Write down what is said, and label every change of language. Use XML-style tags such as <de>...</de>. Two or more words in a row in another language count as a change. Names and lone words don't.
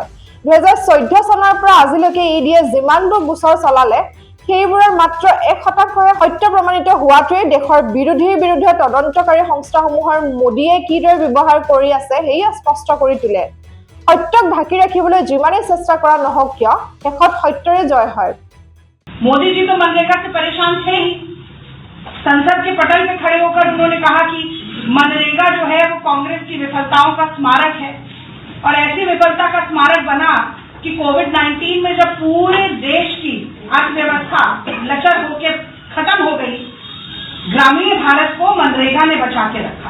<as>2014 চনৰ পৰা আজিলৈকে ইডিয়ে যিমানবোৰ গোচৰ চলালে সেইবোৰৰ মাত্ৰ 1% সত্য প্ৰমাণিত হোৱাটোৱে দেশৰ বিৰোধীৰ বিৰুদ্ধে তদন্তকাৰী সংস্থাসমূহৰ মোদীয়ে কিদৰে ব্যৱহাৰ কৰি আছে সেয়া স্পষ্ট কৰি তোলে। সত্যক ঢাকি ৰাখিবলৈ যিমানেই চেষ্টা কৰা নহওক কিয় শেষত সত্যৰে জয় হয়।</as> <hi>मोदी जी तो मनरेगा से परेशान थे ही। संसद के पटल पे खड़े होकर उन्होंने कहा कि मनरेगा जो है वो कांग्रेस की विफलताओं का स्मारक है, और ऐसी विफलता का स्मारक बना कि कोविड-19 में जब पूरे देश की अर्थव्यवस्था लचर होकर खत्म हो गई, ग्रामीण भारत को मनरेगा ने बचा के रखा।</hi>